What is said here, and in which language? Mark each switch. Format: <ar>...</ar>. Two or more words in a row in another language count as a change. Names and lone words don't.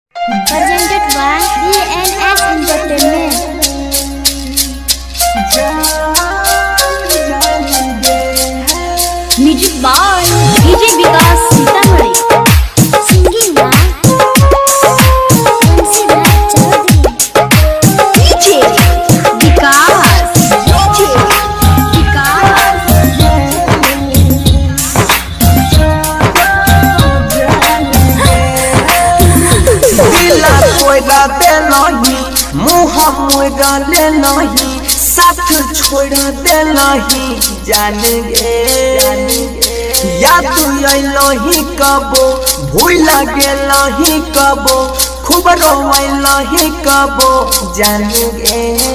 <en>presented by DNS Entertainment. Music by DJ Vikas Sitamarhi. Singing by MC Raj Chaudhary. DJ Vikas. DJ Vikas.</en> <mai>दिला कोई दे नहीं मुँह मोड़ा ले नहीं साथ छोड़ दे नहीं जान गे याद नहीं कबो भूल गे नहीं कबो खूब रोई नहीं कबो जान गे</mai>